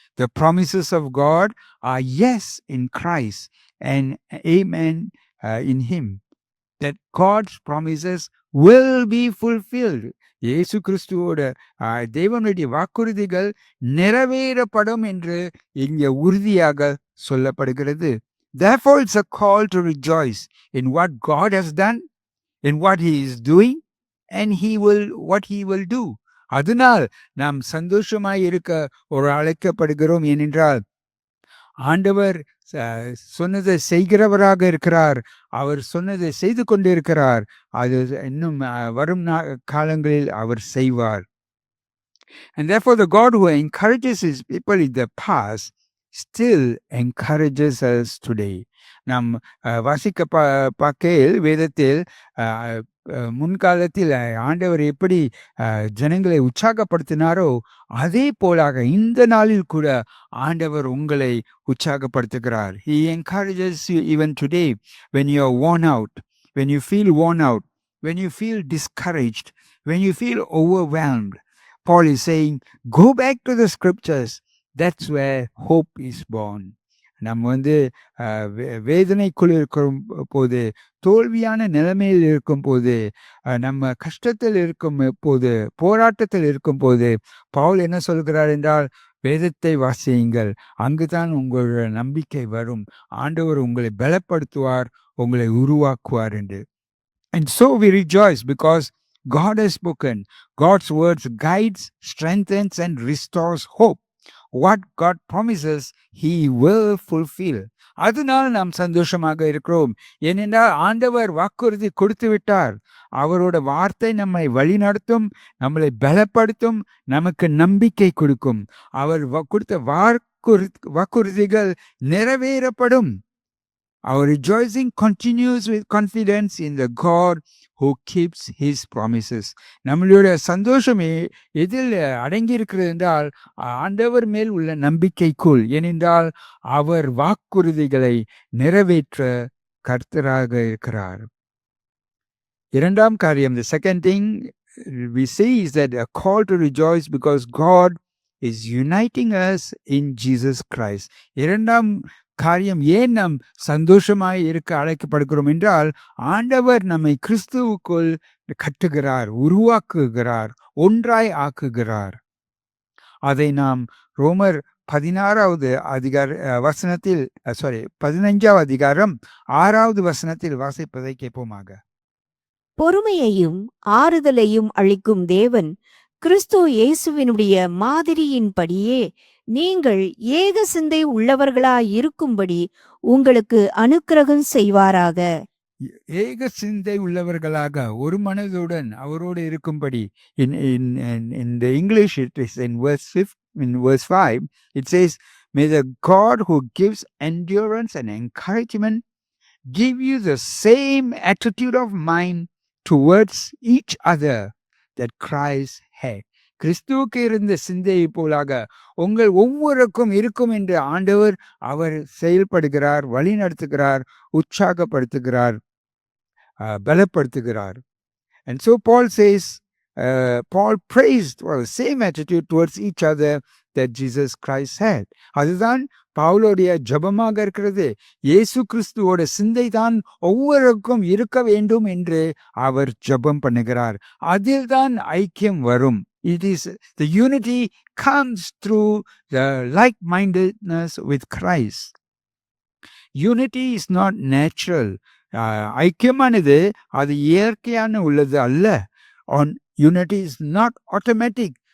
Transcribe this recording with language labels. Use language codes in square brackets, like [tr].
[en] The promises of God are yes in Christ and amen in him. That God's promises will be fulfilled. [ta] இயேசு கிறிஸ்துவோட தேவனுடைய வாக்குறுதிகள் நிறைவேறப்படும் என்று இங்கே உறுதியாக சொல்லப்படுகிறது. [en] Therefore it's a call to rejoice in what God has done, in what he is doing, and what he will do. [ta] அதனால் நாம் சந்தோஷமாய் இருக்க ஒரு அழைக்கப்படுகிறோம். ஏனென்றால் ஆண்டவர் சொன்னதை செய்கிறவராக இருக்கிறார். அவர் சொன்னதை செய்து கொண்டிருக்கிறார். அது இன்னும் வரும் காலங்களில் அவர் செய்வார். [en] And therefore the God who encourages his people in the past still encourages us today. [ta] நாம் வாசிக்க பார்க்கையில் வேதத்தில் முன்காலத்தில் ஆண்டவர் எப்படி ஜனங்களை உற்சாகப்படுத்தினாரோ அதே போலாக இந்த நாளில் கூட ஆண்டவர் உங்களை உற்சாகப்படுத்துகிறார். [en] He encourages you even today when you are worn out, when you feel worn out, when you feel discouraged, when you feel overwhelmed. Paul is saying, go back to the scriptures. That's where hope is born. [ta] நம்ம வேதனைக்குள் இருக்கும் போது, தோல்வியான நிலைமையில் இருக்கும் போது, நம்ம கஷ்டத்தில் இருக்கும் போது, போராட்டத்தில் இருக்கும் போது பவுல் என்ன சொல்கிறார் என்றால், வேதத்தை வாசியுங்கள், அங்குதான் உங்களுடைய நம்பிக்கை வரும், ஆண்டவர் உங்களை பலப்படுத்துவார், உங்களை உருவாக்குவார் என்று. [en] And so we rejoice because God has spoken. God's words guides, strengthens and restores hope. What God promises, he will fulfill. [ta] அதனால் நாம் சந்தோஷமாக இருக்கிறோம். ஏனென்றால் ஆண்டவர் வாக்குறுதி கொடுத்து விட்டார். அவரோட வார்த்தை நம்மை வழிநடத்தும், நம்மளை பலப்படுத்தும், நமக்கு நம்பிக்கை கொடுக்கும். அவர் கொடுத்த வாக்குறுதிகள் நிறைவேறப்படும். [en] Our rejoicing continues with confidence in the God who keeps his promises. [ta] நம்மளுடைய சந்தோஷமே எதில் அடங்கியிருக்கிறது என்றால் ஆண்டவர் மேல் உள்ள நம்பிக்கைக்குள். ஏனென்றால் அவர் வாக்குறுதிகளை நிறைவேற்ற கர்த்தராக இருக்கிறார். இரண்டாம் காரியம், [en] the second thing we see is that a call to rejoice because God is uniting us in Jesus Christ. [ta] இரண்டாம் காரியம், ஏன் நாம் சந்தோஷமாய் இருக்க அழைக்கப்படுகிறோம் என்றால் ஆண்டவர் நம்மை கிறிஸ்துவுக்குள் கட்டுகிறார், உருவாக்குகிறார், ஒன்றாய் ஆக்குகிறார். அதை நாம் ரோமர் 16வது வசனத்தில் 15வது அதிகாரம் 6வது வசனத்தில் வாசிப்பதை கேட்போமாக. பொறுமையையும் ஆறுதலையும் அளிக்கும் தேவன் கிறிஸ்து இயேசுவினுடைய மாதிரியின்படியே நீங்கள் ஏக சிந்தை உள்ளவர்களாய் இருக்கும்படி உங்களுக்கு அனுக்கிரகம் செய்வாராக. ஏக சிந்தை உள்ளவர்களாக ஒரு மனதுடன் அவரோடு இருக்கும்படி. [en] In the English it is in verse 5 it says, may the God who gives endurance and encouragement give you the same attitude of mind towards each other that Christ had. [ta] கிறிஸ்துவுக்கு இருந்த சிந்தையை போலாக உங்கள் ஒவ்வொருக்கும் இருக்கும் என்று ஆண்டவர் அவர் செயல்படுகிறார், வழி நடத்துகிறார், உற்சாகப்படுத்துகிறார், பலப்படுத்துகிறார். [en] And so Paul says, Paul praised for the same attitude towards each other that Jesus Christ had. [ta] அதுதான் பவுலுடைய ஜபமாக இருக்கிறது. இயேசு கிறிஸ்துவோட சிந்தை தான் ஒவ்வொருக்கும் இருக்க வேண்டும் என்று அவர் ஜபம் பண்ணுகிறார். அதில் தான் ஐக்கியம் வரும். [en] It is the unity comes through the like-mindedness with Christ. Unity is not natural. [ta] ஐக்கியமானது அது இயற்கையான உள்ளது அல்ல. [en] On unity is not automatic.